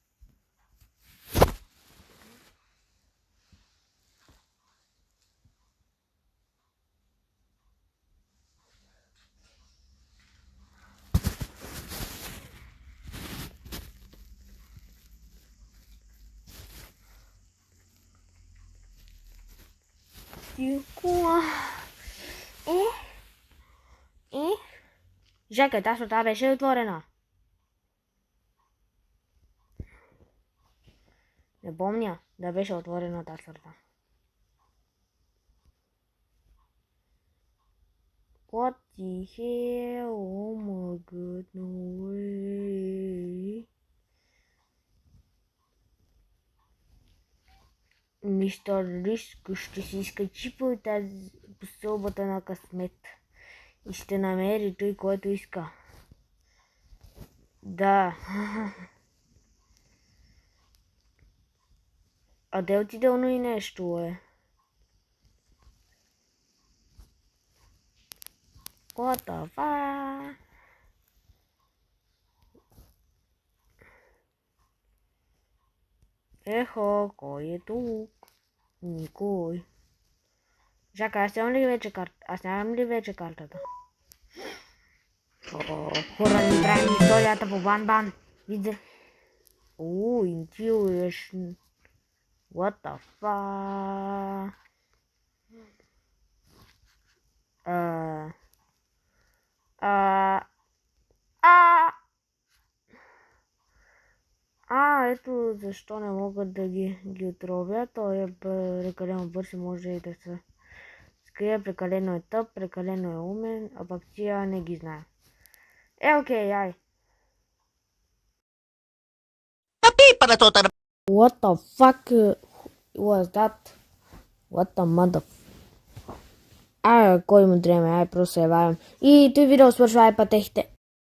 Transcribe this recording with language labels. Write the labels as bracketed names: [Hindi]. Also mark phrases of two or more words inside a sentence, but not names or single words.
[Bulgarian] Чакай, тази врата беше отворена. Не помня да беше отворена тази врата. [English] What the hell? Oh my god, no way. [Bulgarian] Мистер Риск ще си изкачи по стълбата на късмет и ще намери той, който иска. Да. А де отиде оно и нещо, е? [English] What the fuck? [Bulgarian] Ехо, кой е тук? Никой. Чакай, аз нямам ли вече карта? Аз нямам ли вече картата? Хора, не правим историята по Бан-Бан. Видя. Интересно. [English] What the fuck? [Bulgarian] Ето защо не могат да ги отровят. Той е прекалено бърз и може и да се скрие. Прекалено е тъп, прекалено е умен, а пък тия не ги знае. Окей, ай. [English] What the fuck was that? What the mother... [Bulgarian] кой му дреме, просто се варям. И той видео свършва, пътехте.